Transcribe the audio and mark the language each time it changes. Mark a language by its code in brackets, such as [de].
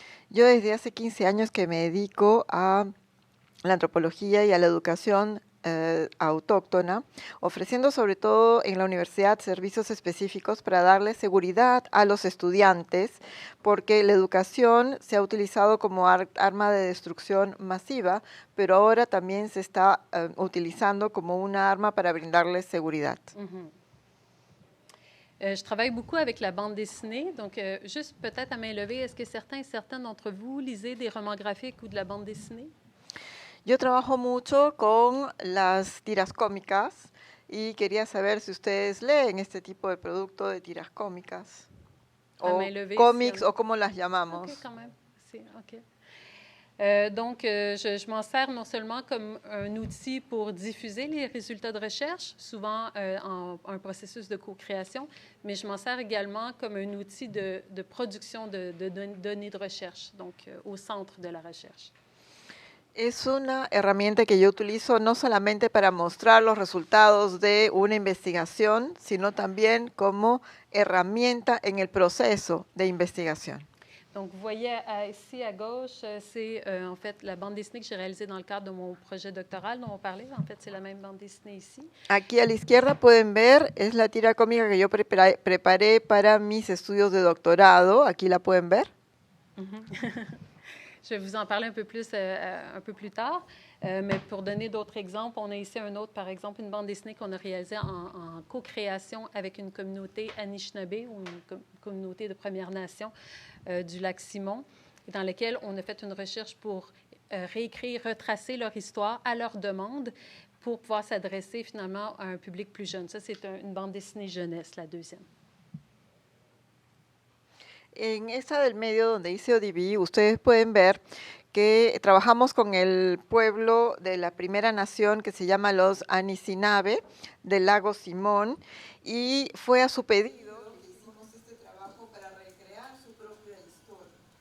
[es] Yo desde hace 15 años que me dedico a la antropología y a la educación autóctona, ofreciendo sobre todo en la universidad servicios específicos para darle seguridad a los estudiantes, porque la educación se ha utilizado como arma de destrucción masiva, pero ahora también se está utilizando como una arma para brindarles seguridad. [fr] Je travaille beaucoup avec la bande dessinée, donc juste peut-être à main levée, est-ce que certains et certaines d'entre vous lisez des romans graphiques ou de la bande dessinée? [es] Yo trabajo mucho con las tiras cómicas y quería saber si ustedes leen este tipo de producto de tiras cómicas o cómics o cómo las llamamos. [fr] Ok, quand même. Okay. Donc, je m'en sers non seulement comme un outil pour diffuser les résultats de recherche, souvent en un processus de co-création, mais je m'en sers également comme un outil de production de données de recherche, donc au centre de la recherche. [es] Es una herramienta que yo utilizo no solamente para mostrar los resultados de una investigación, sino también como herramienta en el proceso de investigación. [fr] Donc, vous voyez ici à gauche, c'est en fait la bande dessinée que j'ai réalisée dans le cadre de mon projet doctoral dont on parlait. En fait, c'est la même bande dessinée ici. [es] Aquí a la izquierda pueden ver, es la tira cómica que yo preparé para mis estudios de doctorado. Aquí la pueden ver. [fr] Je vais vous en parler un peu plus tard. Mais pour donner d'autres exemples, on a ici un autre, par exemple, une bande dessinée qu'on a réalisée en co-création avec une communauté Anishinaabe, ou une communauté de Premières Nations du lac Simon, dans laquelle on a fait une recherche pour réécrire, retracer leur histoire à leur demande pour pouvoir s'adresser finalement à un public plus jeune. Ça, c'est une bande dessinée jeunesse, la deuxième. [es] En esta del medio donde dice ODB, ustedes pueden ver que trabajamos con el pueblo de la primera nación que se llama los Anishinaabe del lago Simón, y fue a su pedido que hicimos este trabajo para recrear su propia historia.